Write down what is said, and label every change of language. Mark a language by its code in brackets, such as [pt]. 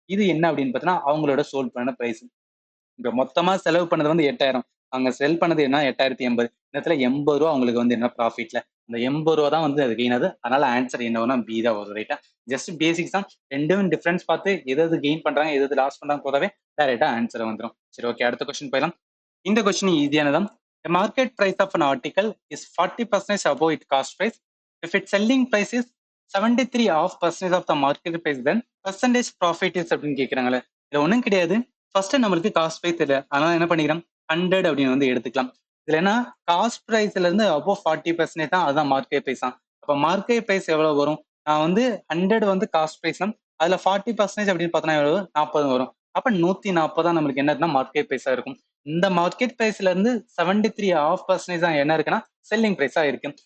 [ta] இது என்ன அப்படின்னு பாத்தீங்கன்னா அவங்களோட சோல்ட் பண்ண பிரைஸ். இப்ப மொத்தமா செலவு பண்ணது வந்து 8000, அவங்க செல் பண்ணது என்ன 8080. இந்த இடத்துல 80 ரூபா அவங்களுக்கு வந்து என்ன ப்ராஃபிட்ல, அந்த 80 ரூபா தான் வந்து அது கெயின் ஆகுது. அதனால ஆன்சர் என்ன வரும் பி தான் வரும் ரைட்டா. ஜஸ்ட் பேசிக்ஸ் தான், ரெண்டும் டிஃபரன்ஸ் பார்த்து எது கெயின் பண்றாங்க எது லாஸ் பண்றாங்க போதாவே டைரக்டா ஆன்சர் வந்துடும். சரி ஓகே, அடுத்த கொஸ்டின் போயிடலாம். இந்த question ஈஸியானதான். [en] The market price of an article is 40% above its cost price. If its selling price is 73.5% of the market price, then percentage profit is [ta] அப்படின்னு கேட்குறாங்களே. இதுல ஒன்றும் கிடையாது. ஃபர்ஸ்ட் நம்மளுக்கு காஸ்ட் பிரைஸ் தெரியல, அதனால என்ன பண்ணிக்கிறோம் 100 அப்படின்னு வந்து எடுத்துக்கலாம். இதுல என்ன காஸ்ட் பிரைஸ்ல இருந்து அபோவ் 40% தான் அதுதான் மார்க்கெட் பிரைஸ் தான். அப்ப மார்க்கெட் பிரைஸ் எவ்வளவு வரும், நான் வந்து 100 வந்து காஸ்ட் பிரைஸ் தான், அதுல 40% அப்படின்னு பார்த்தோன்னா எவ்வளவு 40 வரும். அப்ப 140 தான் நம்மளுக்கு என்ன மார்க்கெட் பிரைஸா இருக்கும். இந்த மார்க்கெட் பிரைஸ்ல இருந்து 73.5% தான் என்ன இருக்குன்னா செல்லிங் பிரைஸா இருக்கு.